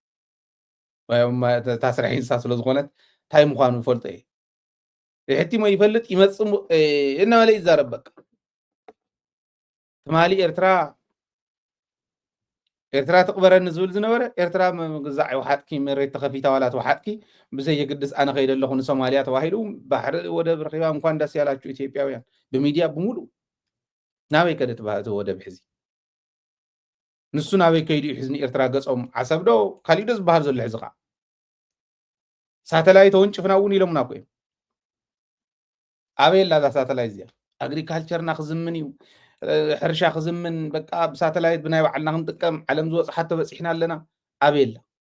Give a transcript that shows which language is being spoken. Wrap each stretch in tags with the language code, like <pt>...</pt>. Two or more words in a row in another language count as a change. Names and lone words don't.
<ti>እታ ስራሕ እንስሳ ስለ ዝኾነት እንታይ ምዃኑ ይፈልጦ እየ ሕቲሞ ይፈልጥ ይመፅእ እናበለ ይዛረብ በቃ ትማሊ ኤርትራ ትቕበረኒ ዝብል ዝነበረ ኤርትራ ግዛዕ ወሓጥኪ መሬት ተኸፊታ ዋላ ተዋሓጥኪ ብዘይ የግድስ ኣነ ከይደ ኣለኹ ንሶማልያ ተባሂሉ ባሕሪ ወደብ ረኺባ</ti> <am>እንኳን ደስ ያላችሁ</am> <ti>ኢትዮጵያውያን ብሚድያ ብምሉእ ናበይ ከደ እቲ ወደብ ሕዚ ንሱ ናበይ ከይዱ እዩ ሕዚ ንኤርትራ ገፆም ዓሰብ ዶ ካሊእ ዶ ዝበሃል ዘሎ ሕዚ ከዓ ሳተላይት ተወንጭፍና እውን ኢሎምና ኮ እዮም ኣበየላ እዛ ሳተላይት እዚኣ ኣግሪካልቸርና ክዝምን እዩ ሕርሻ ክዝምን በቃ ብሳተላይት ብናይ ባዕልና ክንጥቀም ዓለም ዝወፅእ ሓቶ በፂሕና ኣለና ኣበየላ</ti>